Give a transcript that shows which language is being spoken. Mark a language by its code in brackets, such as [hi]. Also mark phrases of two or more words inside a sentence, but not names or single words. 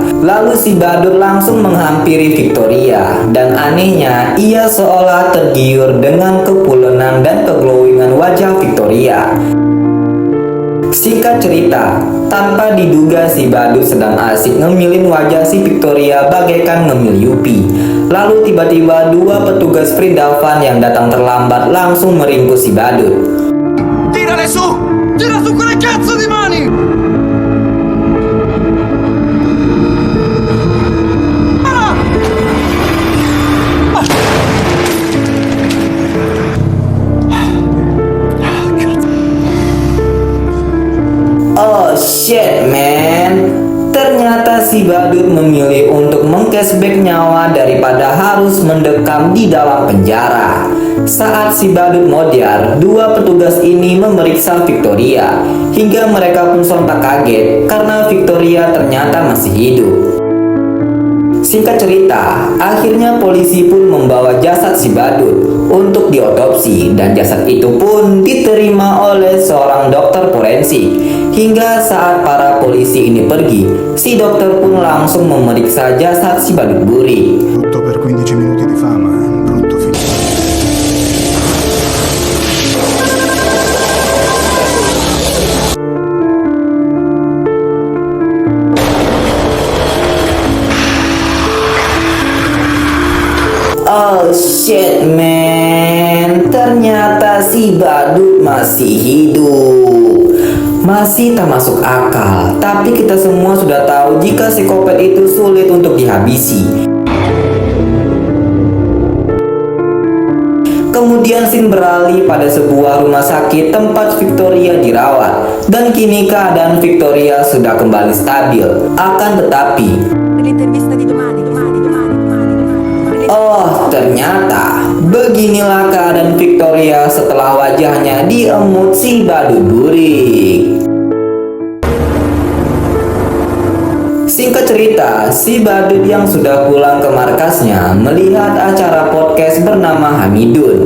[id] Lalu si badut langsung menghampiri Victoria, dan anehnya ia seolah tergiur dengan kepulenan dan keglowingan wajah Victoria. Singkat cerita, tanpa diduga si badut sedang asik ngemilin wajah si Victoria bagaikan ngemil Yupi. Lalu tiba-tiba dua petugas Fridavan yang datang terlambat langsung meringkus si badut. [it] Tirale su! Tira su quelle cazzo di mani! [en] Oh shit man, [id] ternyata si badut memilih untuk mengcashback nyawa daripada harus mendekam di dalam penjara. Saat si badut modiar, dua petugas ini memeriksa Victoria, hingga mereka pun sontak kaget karena Victoria ternyata masih hidup. Singkat cerita, akhirnya polisi pun membawa jasad si badut untuk diotopsi, dan jasad itu pun diterima oleh seorang dokter forensik. Hingga saat para polisi ini pergi, si dokter pun langsung memeriksa jasad si badut buri. [it] Tutto per 15 minuti di fama, brutto film. [en] Oh shit man, [id] ternyata si badut masih hidup. Masih tak masuk akal, tapi kita semua sudah tahu jika psikopat itu sulit untuk dihabisi. Kemudian scene beralih pada sebuah rumah sakit tempat Victoria dirawat, dan kini keadaan Victoria sudah kembali stabil. Akan tetapi, [it] L'intervista di domani. [id] oh ternyata beginilah keadaan Victoria setelah wajahnya diemut si badut burik. Singkat cerita, si badut yang sudah pulang ke markasnya melihat acara podcast bernama Hamidun.